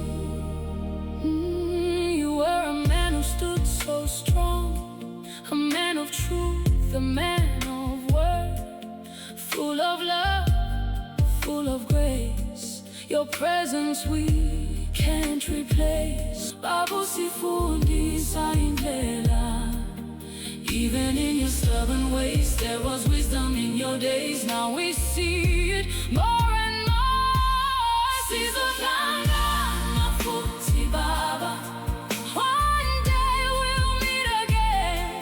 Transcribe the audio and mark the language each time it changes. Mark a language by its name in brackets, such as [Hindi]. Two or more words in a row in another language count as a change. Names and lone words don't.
[English] You were a man who stood so strong, a man of truth, a man of word, full of love, full of grace. Your presence we can't replace. [North Ndebele] Babu sifundisa indlela. [English] Even in your stubborn ways, there was wisdom in your days. Now we see it more and more. [North Ndebele] Sizohlangana Futhi, Baba. [English] One day we'll meet again.